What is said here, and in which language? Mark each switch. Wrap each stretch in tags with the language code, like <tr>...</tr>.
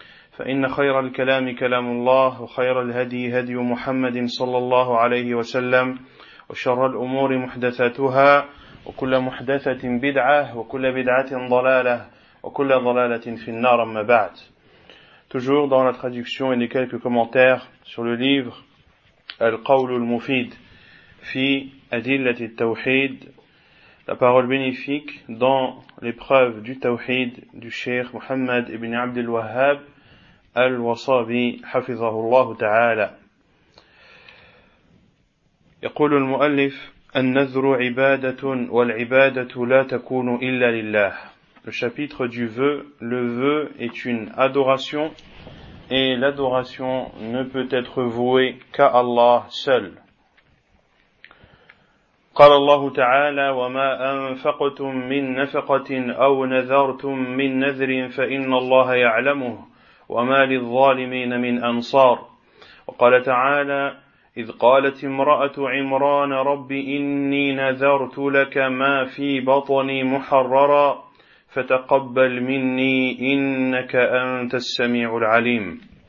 <ar>فإن خير الكلام كلام الله وخير الهدي هدي محمد صلى الله عليه وسلم وشر الأمور محدثاتها وكل محدثة بدعة وكل بدعة ضلالة وكل ضلالة في النار أما بعد.</ar> <fr>Toujours dans la traduction et les quelques commentaires sur le livre القول المفيد في أدلة التوحيد, la parole bénéfique dans l'épreuve du tawhid du Cheikh Mohammed ibn Abd al-Wahhab الوصابي</fr> <ar>حفظه الله تعالى. يقول المؤلف: النذر عبادة والعبادة لا تكون إلا لله.</ar> <fr>Le chapitre du vœu, le vœu est une adoration et l'adoration ne peut être vouée qu'à Allah seul.</fr> <ar>قال الله تعالى: وما أنفقتم من نفقة أو نذرتم من نذر فإن الله يعلمه وما للظالمين من أنصار. وقال تعالى: إذ قالت امرأة عمران رب إني نذرت لك ما في بطني محررا فتقبل مني إنك أنت السميع العليم.</ar>